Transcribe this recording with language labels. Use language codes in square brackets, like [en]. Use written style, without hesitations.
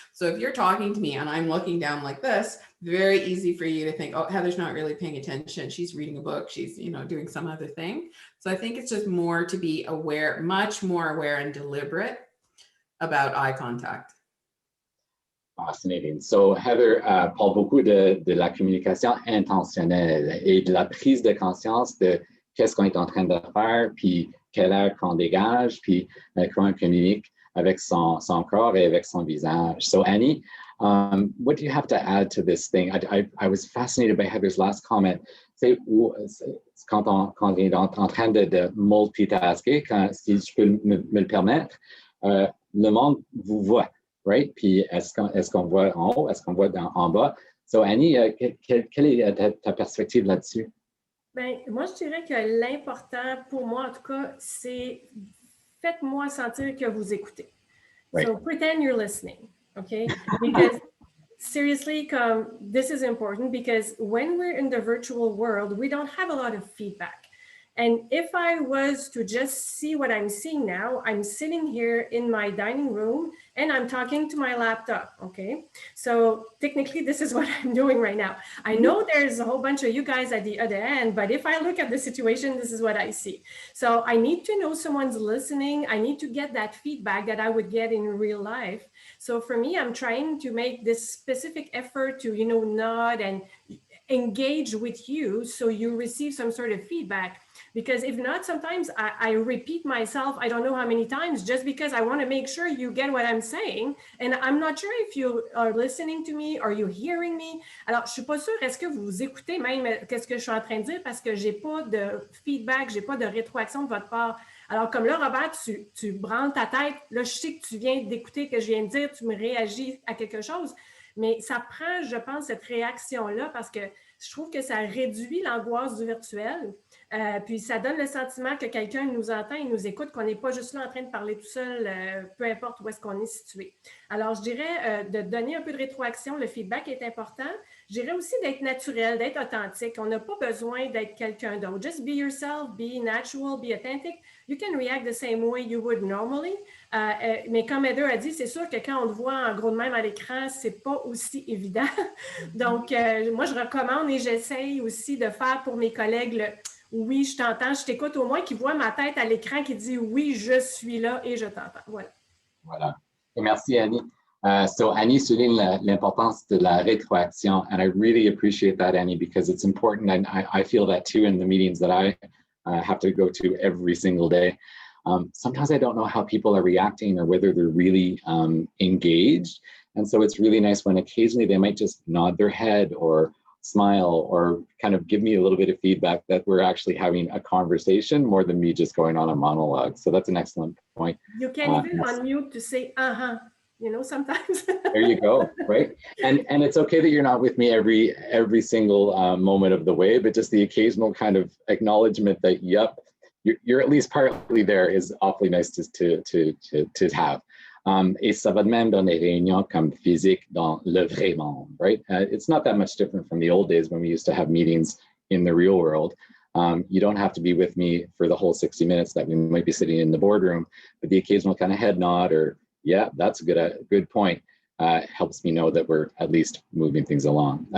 [en] So if you're talking to me and I'm looking down like this, very easy for you to think, oh, Heather's not really paying attention. She's reading a book. She's, doing some other thing. So I think it's just more to be aware, much more aware and deliberate about eye contact. Fascinating. [fr] So Heather parle beaucoup de la communication intentionnelle et de la prise de conscience de qu'est-ce qu'on est en train de faire, puis quelle air qu'on dégage, puis comment on communique avec son corps et avec son visage. [en] So Annie, what do you have to add to this thing? I was fascinated by Heather's last comment. [fr] C'est quand on est en train de multitasker, si je peux me le permettre, le monde vous voit, [en] right? [fr] Puis est-ce qu'on voit en haut, est-ce qu'on voit en bas? So Annie, quelle est ta perspective là-dessus? Ben, moi, je dirais que l'important pour moi, en tout cas, c'est faites-moi sentir que vous écoutez. [en] Right. So pretend you're listening, okay? Because seriously, this is important because when we're in the virtual world, we don't have a lot of feedback. And if I was to just see what I'm seeing now, I'm sitting here in my dining room and I'm talking to my laptop, okay? So technically this is what I'm doing right now. I know there's a whole bunch of you guys at the other end, but if I look at the situation, this is what I see. So I need to know someone's listening. I need to get that feedback that I would get in real life. So for me, I'm trying to make this specific effort to, nod and engage with you so you receive some sort of feedback. Because if not, sometimes I repeat myself, I don't know how many times, just because I want to make sure you get what I'm saying. And I'm not sure if you are listening to me, are you hearing me? [fr] Alors, je suis pas sûre, est-ce que vous écoutez même qu'est-ce que je suis en train de dire, parce que j'ai pas de feedback, j'ai pas de rétroaction de votre part. Alors, comme là, Robert, tu branles ta tête, là, je sais que tu viens d'écouter que je viens de dire, tu me réagis à quelque chose, mais ça prend, je pense, cette réaction-là, parce que je trouve que ça réduit l'angoisse du virtuel. Puis ça donne le sentiment que quelqu'un nous entend et nous écoute, qu'on n'est pas juste là en train de parler tout seul, peu importe où est-ce qu'on est situé. Alors, je dirais de donner un peu de rétroaction, le feedback est important. Je dirais aussi d'être naturel, d'être authentique. On n'a pas besoin d'être quelqu'un d'autre. [en] Just be yourself, be natural, be authentic. You can react the same way you would normally. [fr] Mais comme Heather a dit, c'est sûr que quand on le voit en gros de même à l'écran, c'est pas aussi évident. Donc, moi, je recommande et j'essaye aussi de faire pour mes collègues le oui, je t'entends, je t'écoute, au moins qu'ils voient ma tête à l'écran qui dit oui, je suis là et je t'entends. Voilà. Voilà. Et merci, Annie. [en] So [fr] Annie souligne l'importance de la rétroaction, [en] and I really appreciate that, Annie, because it's important, and I feel that too in the meetings that I have to go to every single day. Sometimes I don't know how people are reacting or whether they're really engaged, and so it's really nice when occasionally they might just nod their head or smile or kind of give me a little bit of feedback that we're actually having a conversation more than me just going on a monologue. So that's an excellent point. You can even unmute to say, sometimes. There you go, right? And it's okay that you're not with me every single moment of the way, but just the occasional kind of acknowledgement that, yep, you're at least partly there is awfully nice to have. [fr] Et ça va de même dans les réunions comme physique dans le vrai monde, [en] right? It's not that much different from the old days when we used to have meetings in the real world. You don't have to be with me for the whole 60 minutes that we might be sitting in the boardroom, but the occasional kind of head nod or, yeah, that's a good point, helps me know that we're at least moving things along.